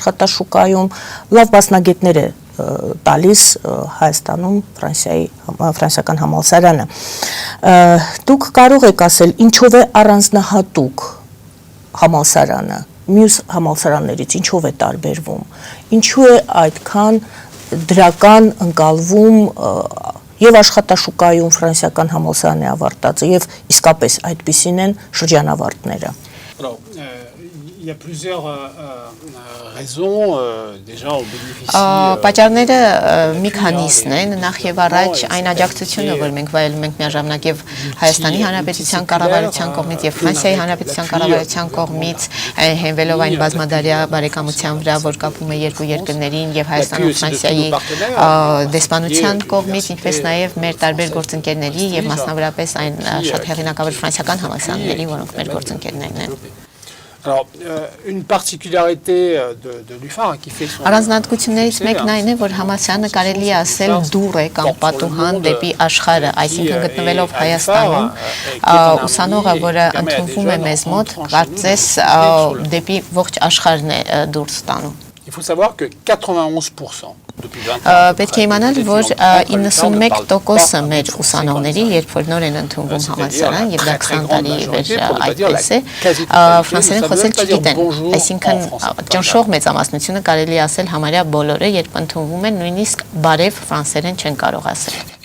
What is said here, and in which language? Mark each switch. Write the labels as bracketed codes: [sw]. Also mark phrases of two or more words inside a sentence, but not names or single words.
[hy] աշխատաշուկայում, լավ մասնագետներ է տալիս Հայաստանում ֆրանսիական համալսարանը։ Դուք կարող եք ասել, ինչով է առանձնահատուկ համալսարանը, մյուս համալսարաններից ինչով է տարբերվում, ինչու է այդքան դրական ընկալվում եւ աշխատաշուկայում ֆրանսիական համալսարանի ավարտածը եւ իսկապես այդպիսին են շրջանավարտները։ [fr] Il y a plusieurs raisons. Déjà, on bénéficie. [hy] Պատճառները մի քանիսն են, նախ եւ առաջ այն աջակցությունը, որ մենք վայելում ենք միաժամանակ եւ Հայաստանի Հանրապետության կառավարության կողմից եւ Ֆրանսիայի Հանրապետության կառավարության կողմից, հենվելով այն բազմադարյա բարեկամության վրա, որ կապում է երկու երկրներին եւ Հայաստանի ու Ֆրանսիայի դեսպանության կողմից, ինչպես նաեւ մեր տարբեր գործընկերների եւ մասնավորապես այն շատ հեղինակավոր ֆրանսիական համալսարանների, որոնք մեր գործընկերներն են։ [fr] Alors, une particularité de l'UFA qui fait son... [hy] Առանձնահատկություններից մեկն այն է, որ համալսարանը կարելի է ասել դուռ է կամ պատուհան դեպի աշխարհը, այսինքն գտնվելով Հայաստանում, ուսանողը, որը ընդունվում է մեզ մոտ, կարծես դեպի ողջ աշխարհն է դուրս տանում։ [fr] Il faut savoir que 91% [hy] Պետք է իմանալ, որ 91% մեր ուսանողների, երբ որ նոր են ընդունվում համալսարան, եւ դա 20 տարի վեր այդպես է, ֆրանսերեն խոսել չգիտեն, այսինքն ճնշող մեծամասնությունը կարելի ասել համարյա բոլորը, երբ ընդունվում են, նույնիսկ բարև ֆրանսերեն չեն կարող ասել։